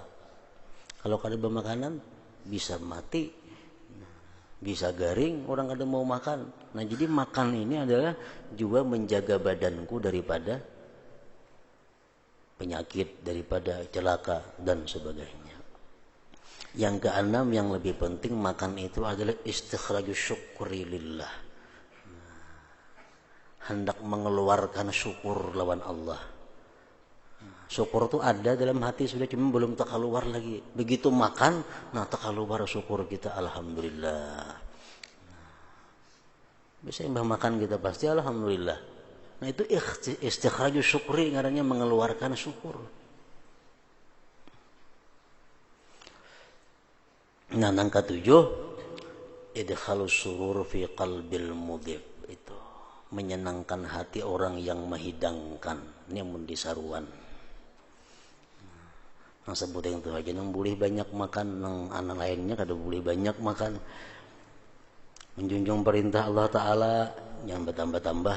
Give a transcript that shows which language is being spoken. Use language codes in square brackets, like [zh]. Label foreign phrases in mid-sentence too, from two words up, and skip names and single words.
[bjn] Kalau kada bermakanan bisa mati, bisa garing, orang kada mau makan. Nah, jadi makan ini adalah juga menjaga badanku daripada penyakit, daripada celaka dan sebagainya. Yang keenam, yang lebih penting, makan itu adalah [ar] istikhrajus syukri lillah. [bjn] Hendak mengeluarkan syukur lawan Allah. Syukur itu ada dalam hati sudah, cuma belum terkeluar lagi. Begitu makan, nah terkeluar syukur kita, alhamdulillah. Bisa mbah makan kita pasti alhamdulillah. Nah, itu [ar] istikhrajus syukri, [bjn] ngarannya mengeluarkan syukur. [ar] Nah, yang ketujuh, idkhalus surur fi qalbil mudhib, [id] itu menyenangkan hati orang yang menghidangkan. Ini yang mendisaruan. [bjn] Nah, sebut yang itu aja, nang boleh banyak makan, nang anak lainnya kada boleh banyak makan. [id] Menjunjung perintah Allah Ta'ala, jangan bertambah-tambah.